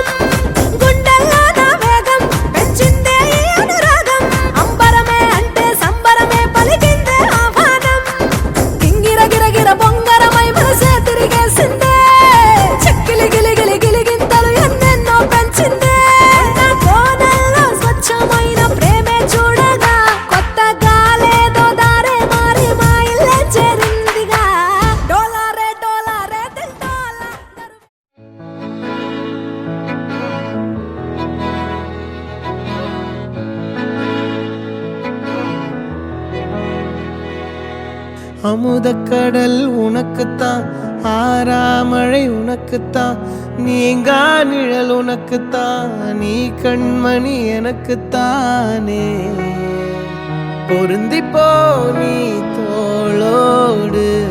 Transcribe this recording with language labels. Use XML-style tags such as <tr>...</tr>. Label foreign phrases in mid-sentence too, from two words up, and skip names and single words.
<te>గుండెల్లో నా వేగం పెంచిందే ఈ అనురాగం అంబరమే అంటే సంబరమే పలికిందే ఆహ్వానం గింగిర గిరగిర బొంగరమై మనసే తిరిగేసిందే చెక్కిలి గిలిగిలి గిలిగింతలు ఎన్నెన్నో పెంచిందే నా కోనల్లో స్వచ్ఛమైన ప్రేమే చూడగా కొత్త గాలేదో దారే మారి మా ఇల్లే చేరిందిగా</te> <hi>डोला रे दिल डोला</hi> <ta>அமுதக்கடல் உனக்குத்தான் ஆறாமழை உனக்குத்தான் நீங்கா நிழல் உனக்குத்தான் நீ கண்மணி எனக்குத்தானே பொருந்திப்போ நீ தோளோடு</ta>